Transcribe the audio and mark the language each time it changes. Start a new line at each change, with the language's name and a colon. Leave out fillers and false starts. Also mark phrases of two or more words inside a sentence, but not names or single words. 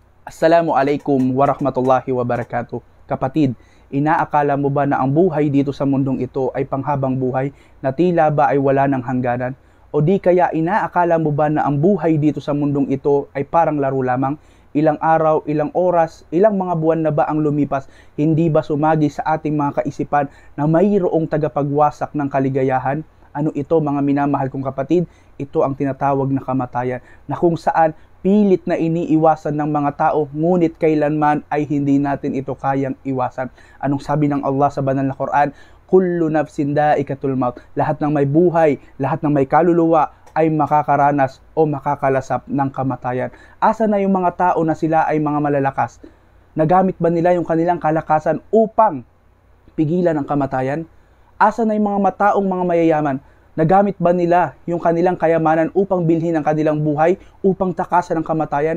Arabic: السلام عليكم ورحمة الله وبركاته.
Filipino: Kapatid, inaakala mo ba na ang buhay dito sa mundong ito ay panghabang buhay na tila ba ay wala ng hangganan? O di kaya inaakala mo ba na ang buhay dito sa mundong ito ay parang laro lamang? Ilang araw, ilang oras, ilang mga buwan na ba ang lumipas, hindi ba sumagi sa ating mga kaisipan na mayroong tagapagwasak ng kaligayahan? Ano ito mga minamahal kong kapatid? Ito ang tinatawag na kamatayan, na kung saan pilit na iniiwasan ng mga tao, ngunit kailanman ay hindi natin ito kayang iwasan. Anong sabi ng Allah sa banal na Quran?
Arabic: كل نفس ذائقة الموت.
Filipino: Lahat ng may buhay, lahat ng may kaluluwa ay makakaranas o makakalasap ng kamatayan. Asa na yung mga tao na sila ay mga malalakas? Nagamit ba nila yung kanilang kalakasan upang pigilan ang kamatayan? Asa na yung mga mataong mga mayayaman? Nagamit ba nila yung kanilang kayamanan upang bilhin ang kanilang buhay, upang takasan ang kamatayan?